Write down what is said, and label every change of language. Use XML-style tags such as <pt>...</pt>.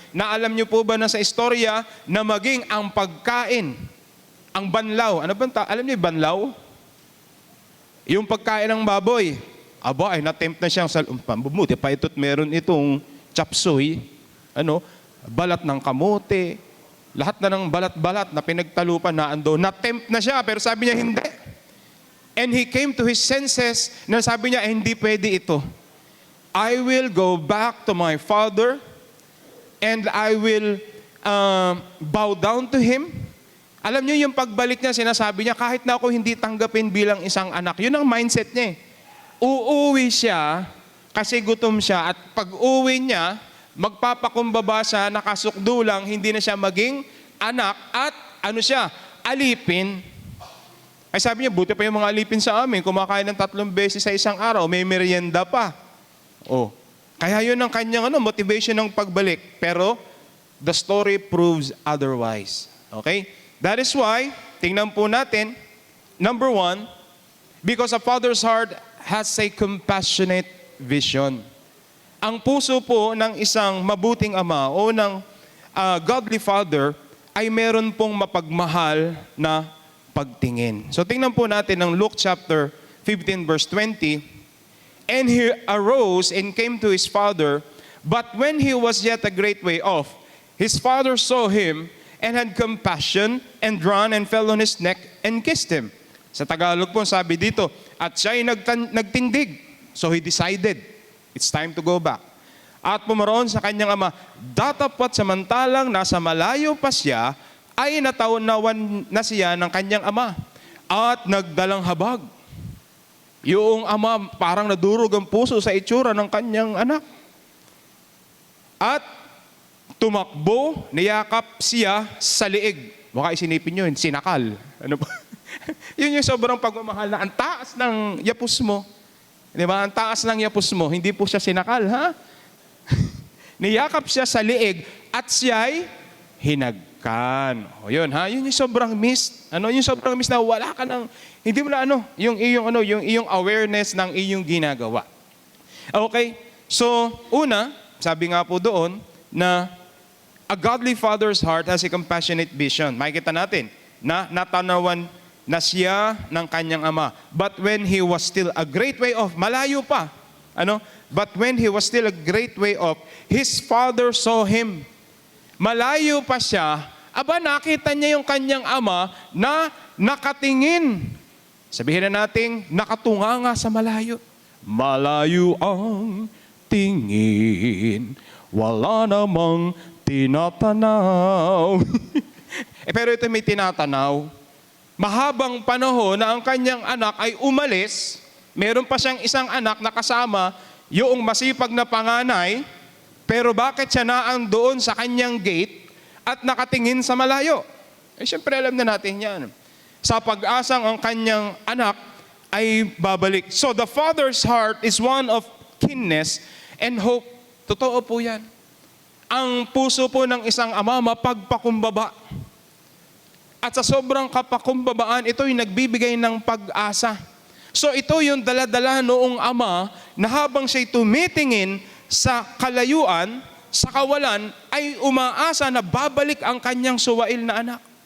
<tl>Na alam niyo po ba na sa istorya na maging ang pagkain, ang banlaw, alam niyo yung banlaw? Yung pagkain ng baboy, aba ay natempt na siyang buti pa ito't meron itong chop suey, balat ng kamote, lahat na ng balat-balat na pinagtalupan na ando. Natempt na siya, pero sabi niya hindi.</tl> <en>And he came to his senses</en> <tl>na sabi niya, hindi pwede ito.</tl> <en>I will go back to my father and I will bow down to him.</en> <tl>Alam niyo yung pagbalik niya, sinasabi niya, kahit na ako hindi tanggapin bilang isang anak. Yun ang mindset niya. Uuwi siya kasi gutom siya, at pag uwi niya, magpapakumbaba siya, nakasukdulang, hindi na siya maging anak, at alipin. Ay sabi niya, buti pa yung mga alipin sa amin, kumakain ng 3 beses sa isang araw, may merienda pa. Oh. Kaya yun ang kanyang motivation ng pagbalik.</tl> <en>Pero, the story proves otherwise. Okay? That is why,</en> <tl>tingnan po natin,</tl> <en>number 1, because a father's heart has a compassionate vision.</en> <tl>Ang puso po ng isang mabuting ama o ng</tl> <en>godly father</en> <tl>ay meron pong mapagmahal na pagtingin. So tingnan po natin ng Luke chapter 15 verse 20.</tl> <en>And he arose and came to his father, but when he was yet a great way off, his father saw him and had compassion and ran and fell on his neck and kissed him.</en> <tl>Sa Tagalog po sabi dito, at siya'y nagtindig.</tl> <en>So he decided, it's time to go back.</en> <tl>At pumaroon sa kanyang ama, datapwat samantalang nasa malayo pa siya, ay nataunawan na siya ng kanyang ama at nagdalang habag. Yung ama parang nadurog ang puso sa itsura ng kanyang anak. At tumakbo, niyakap siya sa liig. Baka isinipin nyo, sinakal. Ano ba? Yun yung sobrang pagmamahal na ang taas ng yapos mo. Di ba? Ang taas ng yapos mo, hindi po siya sinakal, ha? Niyakap siya sa liig at siya'y hinagkan. O yun, ha? Yun yung sobrang miss. Yung sobrang miss na wala ka ng, hindi mo na yung iyong awareness ng iyong ginagawa. Okay?</tl> <en>So,</en> <tl>una, sabi nga po doon na</tl> <en>a godly father's heart has a compassionate vision.</en> <tl>Makikita natin na natanawan na siya ng kanyang ama.</tl> <en>But when he was still a great way off,</en> <tl>malayo pa.</tl> <en>But when he was still a great way off, his father saw him.</en> <tl>Malayo pa siya, nakita niya yung kanyang ama na nakatingin. Sabihin na natin, nakatunganga sa malayo. Malayo ang tingin, wala namang tinatanaw. Pero ito may tinatanaw. Mahabang panahon na ang kanyang anak ay umalis, meron pa siyang isang anak na kasama, yung masipag na panganay, pero bakit siya naan doon sa kanyang gate at nakatingin sa malayo? Siyempre alam na natin yan. Sa pag-asang ang kanyang anak ay babalik.</tl> <en>So the father's heart is one of keenness and hope.</en> <tl>Totoo po yan. Ang puso po ng isang ama mapagpakumbaba. At sa sobrang kapakumbabaan, ito'y nagbibigay ng pag-asa. So ito yung dala-dala noong ama na habang siya'y tumitingin sa kalayuan, sa kawalan, ay umaasa na babalik ang kanyang suwail na anak.</tl>